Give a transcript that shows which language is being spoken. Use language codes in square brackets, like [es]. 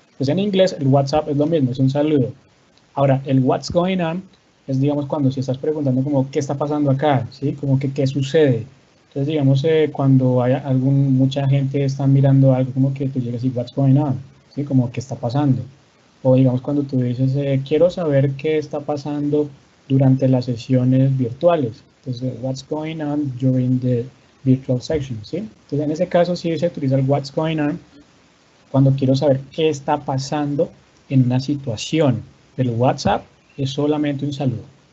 [es] Pues en inglés el WhatsApp es lo mismo, es un saludo. Ahora, el what's going on es, digamos, cuando si estás preguntando como qué está pasando acá, ¿sí? Como que qué sucede. Entonces, digamos, cuando hay mucha gente está mirando algo, como que tú llegas y what's going on, ¿sí? Como qué está pasando. O digamos cuando tú dices, quiero saber qué está pasando durante las sesiones virtuales. [en] Entonces, what's going on during the virtual section, ¿sí? [es] Entonces, en ese caso sí se utiliza el what's going on cuando quiero saber qué está pasando en una situación. Pero WhatsApp es solamente un saludo.